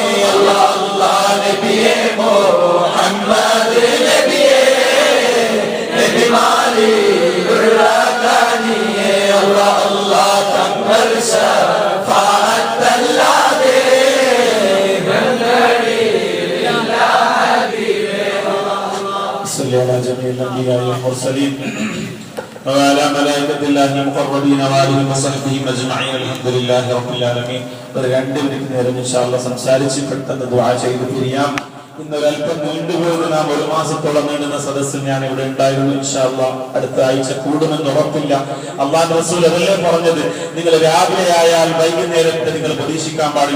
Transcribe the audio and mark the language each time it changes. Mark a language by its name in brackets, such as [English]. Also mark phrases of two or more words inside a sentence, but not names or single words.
[Malayalam] നബിയേ മുഹമ്മദ് നബിയേ നബിമാരിലുള്ള കനിയേ അല്ലാഹ് തങ്ങൾ ശഫാഅത്തല്ലാതെ ഞങ്ങളിലില്ല ഹബീബേ [Arabic] صلى على جميع الأنبياء والمرسلين وعلى ملائكة الله المقربين وآله وصحبه أجمعين الحمد لله رب العالمين. [Malayalam] ഒരു 2 മിനിറ്റ് നേരം [Arabic] إن شاء الله [Malayalam] സംസാരിച്ച് പെട്ടെന്ന് ദുആ ചെയ്ത് പിരിയാം. ഇന്നൊരൽപ്പം നീണ്ടുപോയത് നാം 1 മാസത്തോളം നീണ്ടുന്ന സദസ്സിൽ ഞാൻ ഇവിടെ ഉണ്ടായിരുന്നു. [Arabic] إن شاء الله [Malayalam] അടുത്ത ആഴ്ച കൂടുമെന്ന് ഉറപ്പില്ല. അല്ലാഹുവിന്റെ റസൂൽ അതല്ലേ പറഞ്ഞത്, നിങ്ങൾ രാവിലെ ആയാൽ വൈകുന്നേരത്തെ നിങ്ങൾ പ്രതീക്ഷിക്കാൻ പാടില്ല.